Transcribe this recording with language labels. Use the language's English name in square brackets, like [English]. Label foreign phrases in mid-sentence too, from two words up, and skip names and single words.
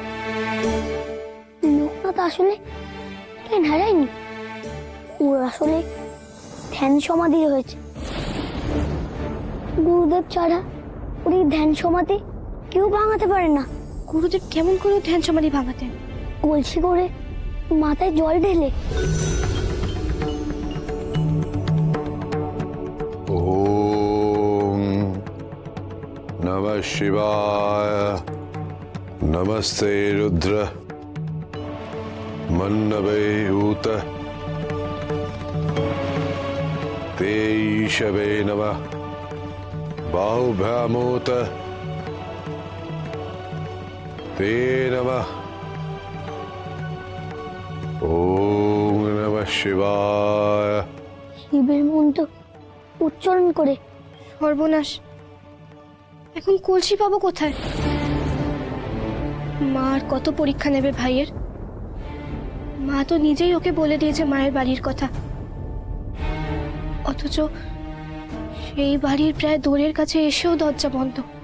[Bangla] লোকনাথ আসলে জ্ঞান হারায়নি, ওর আসলে ধ্যান সমাধি হয়েছে। গুরুদেব ছাড়া ওর এই ধ্যান সমাধি কেউ ভাঙাতে পারে না। গুরুদেব কেমন করে ধ্যান সমাধি ভাঙাতেন? কলসি করে মাথায় জল ঢেলে। [Sanskrit] ओम नमः शिवाय। नमस्ते रुद्र मन्नवे ऊत ते ईशवे नमः बाहुभ्यामूत ते नमः। ओम नमः शिवाय। [Bangla] শিবের মন্ত্র উচ্চারণ করে। সর্বনাশ, এখন কলসি পাবো কোথায়? মা আর কত পরীক্ষা নেবে ভাইয়ের? মা তো নিজেই ওকে বলে দিয়েছে মায়ের বাড়ির কথা, অথচ সেই বাড়ির প্রায় দোরের কাছে এসেও দরজা বন্ধ।